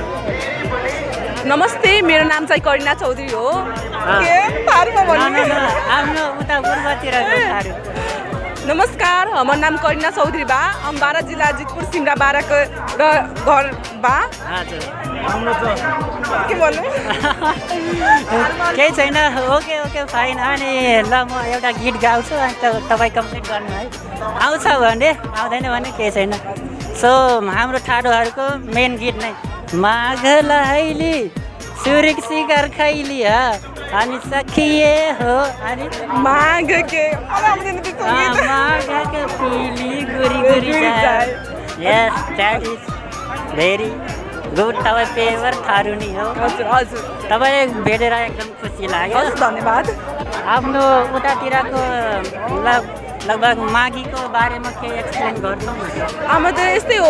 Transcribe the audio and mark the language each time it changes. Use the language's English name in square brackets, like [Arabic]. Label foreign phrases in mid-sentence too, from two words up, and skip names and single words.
[Nepali] नमस्ते, मेरो नाम चाहिँ करिना चौधरी हो। के थारूमा भन्नु? आफ्नो उता पूर्वतिरको थारू। [Dangaura Tharu] नमस्कार, हाम्रो नाम करिना चौधरी बा। अम्बारा जिल्ला जितपुर सिमरा बाराको घर बा। [Nepali] के भन्नु? केही छैन। [English] OK fine. [Nepali] अनि ल म एउटा गीत गाउँछु अनि तपाईँ कम्प्लिट गर्नु है। आउँछ भने आउँदैन भने केही छैन। सो हाम्रो थारूहरूको मेन गीत नै [Dangaura Tharu] माघ लहैली सुरिक सिगर खैली अनि सखिए हो अनि [Nepali] माघ के आउँदैन त्यो गीत [Dangaura Tharu] माघ के पीली गुरी गुरी जाए। [English] Yes that is very good. [Nepali] तपाईँ पेवर थारू नि हो। हजुर तपाईँले भेटेर एकदम खुसी लाग्यो। धन्यवाद। आफ्नो उतातिरको लगभग माघीको बारेमा केही एक्सप्लेन गर्नु। हाम्रो त यस्तै हो।